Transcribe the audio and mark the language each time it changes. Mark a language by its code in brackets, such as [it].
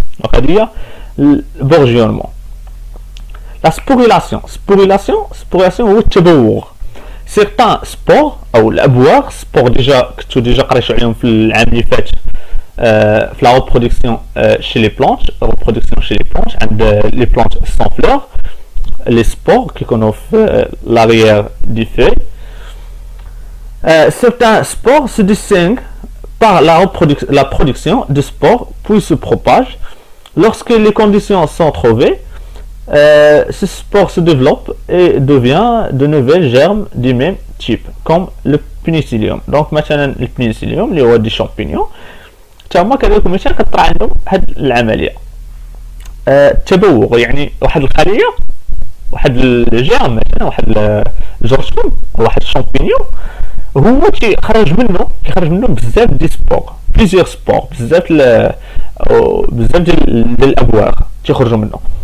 [ar] دونك هذه هي البورجيونمون. لا سبوريلاسيون هو التبوغ. سيغتان سبور او الابواغ سبور ديجا قريتو عليهم في العام اللي فات في لا [fr] reproduction chez les plantes. reproduction chez les plantes عند les plantes sans fleurs. les spores [ar] كيكونوا في [fr] l'arrière du feuille. certains spores se distinguent par la production de spores puis se propagent. Lorsque les conditions sont trouvées, ce spore se développe et devient de nouvelles germes du même type, comme le pénicillium. [ar] Donc مثلا البينيسيليوم اللي هو دي شامبينيون تا هما كذلك مثلا كطرا عندهم هاد العمليه التبوغ، يعني واحد الخليه واحد الجيرم مثلا واحد الجرثوم واحد الشامبينيون هو كيخرج منه بزاف دي سبور، بليزيور سبور، بزاف ديال الابواغ تيخرجوا منه.